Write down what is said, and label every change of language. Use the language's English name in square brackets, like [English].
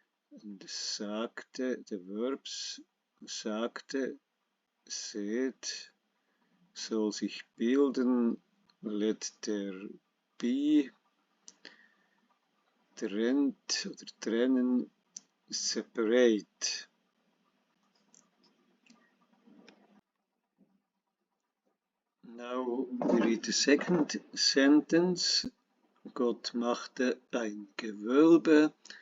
[German] Und sagte, [English] the verbs, [German] sagte, said, soll sich bilden, [English] let there be, [German] trennt oder trennen, separate. [English] Now we read the second sentence. [German] Gott machte ein Gewölbe.